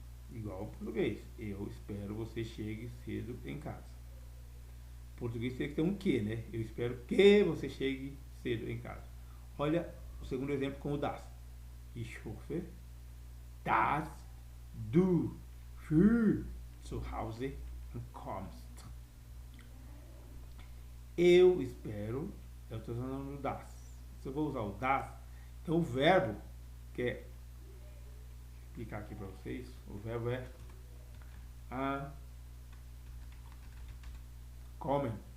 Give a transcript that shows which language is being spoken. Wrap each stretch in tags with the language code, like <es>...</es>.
<pt>Igual ao português. Eu espero você chegue cedo em casa. Em português tem que ter um que, né? Eu espero que você chegue cedo em casa. Olha o segundo exemplo com o das.</pt> <de>Ich hoffe, dass du früh zu Hause kommst.</de> <pt>Eu espero, eu estou usando o das. Se eu vou usar o das, então o verbo, que é, vou explicar aqui para vocês, o verbo é kommen.</pt>